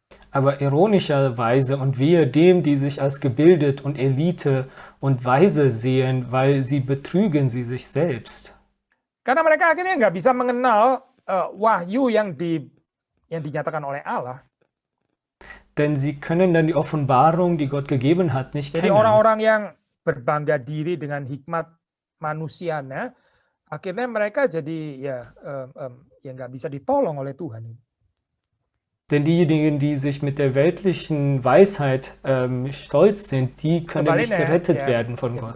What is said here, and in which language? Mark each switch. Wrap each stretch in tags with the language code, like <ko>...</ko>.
<de>Aber ironischerweise und wehe dem, die sich als gebildet und Elite und weise sehen, weil sie betrügen sie sich selbst.</de> <id>Karena mereka akhirnya nggak bisa mengenal wahyu yang dinyatakan oleh Allah.</id> <de>Denn sie können dann die Offenbarung, die Gott gegeben hat, nicht</de> <id>Jadi</id> <de>kennen.</de> <id>orang-orang yang berbangga diri dengan hikmat manusianya, akhirnya mereka jadi ya nggak bisa ditolong oleh Tuhan.</id> <de>Denn diejenigen, die sich mit der weltlichen Weisheit stolz sind, die können nicht gerettet werden von Gott.</de>